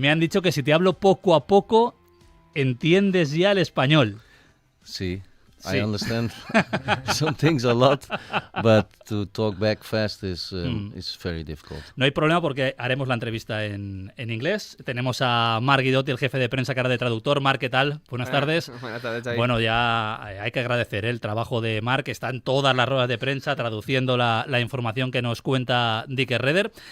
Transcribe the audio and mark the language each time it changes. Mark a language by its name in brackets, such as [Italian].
[Spanish] Me han dicho que si te hablo poco a poco, entiendes ya el español. Sí, Sí. [English] I understand some things a lot, but to talk back fast is very difficult. [Spanish] No hay problema porque haremos la entrevista en inglés. Tenemos a Marc Guidotti, el jefe de prensa, cara de traductor. Marc, ¿qué tal? Buenas tardes. Buenas tardes, Xavi. Bueno, ya hay que agradecer el trabajo de Marc, que está en todas las ruedas de prensa traduciendo la información que nos cuenta Dick Herreder.